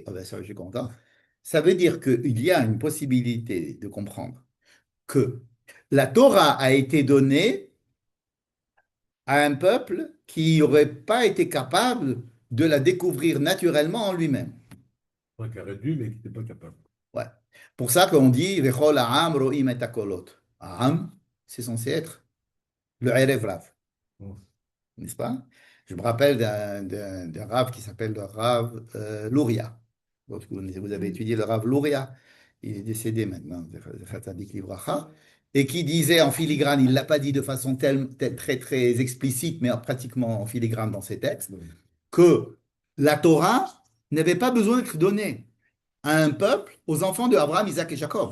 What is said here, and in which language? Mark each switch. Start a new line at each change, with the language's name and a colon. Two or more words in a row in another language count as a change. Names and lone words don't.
French: Ah ben, ça, je suis content. Ça veut dire qu'il y a une possibilité de comprendre que la Torah a été donnée à un peuple qui n'aurait pas été capable de la découvrir naturellement en lui-même. Ouais, qui aurait dû, mais qui n'était pas capable. Ouais. Pour ça qu'on dit
Hebrew: וכל העם רואים את הקולות.
French: Ha'am, c'est censé être le
Hebrew: ערב רב,
French: Ouais. n'est-ce pas? Je me rappelle d'un Rav qui s'appelle le Rav Luria. Donc, vous avez étudié le Rav Luria, il est décédé maintenant,
Hebrew: הצדיק לברכה,
French: et qui disait en filigrane, il ne l'a pas dit de façon très très explicite, mais pratiquement en filigrane dans ses textes, que la Torah n'avait pas besoin d'être donnée à un peuple, aux enfants de Abraham, Isaac et Jacob.